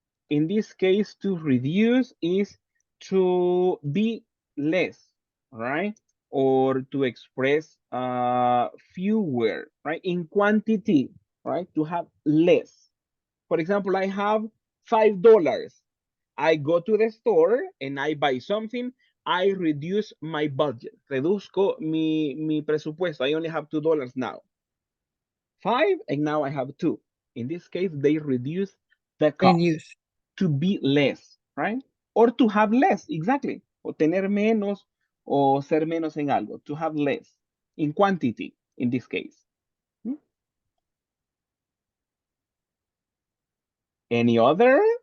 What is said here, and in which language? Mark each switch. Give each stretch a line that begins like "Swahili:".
English: In this case, to reduce is to be less, right? Or to express fewer, right? In quantity, right? To have less. For example, I have $5. I go to the store and I buy something. I reduce my budget.
Spanish: Reduzco mi presupuesto.
English: I only have $2 now. 5 and now I have 2. In this case, they reduce the cost to be less, right? Or to have less, exactly.
Spanish: O tener menos o ser menos en algo.
English: To have less in quantity, in this case. Any other?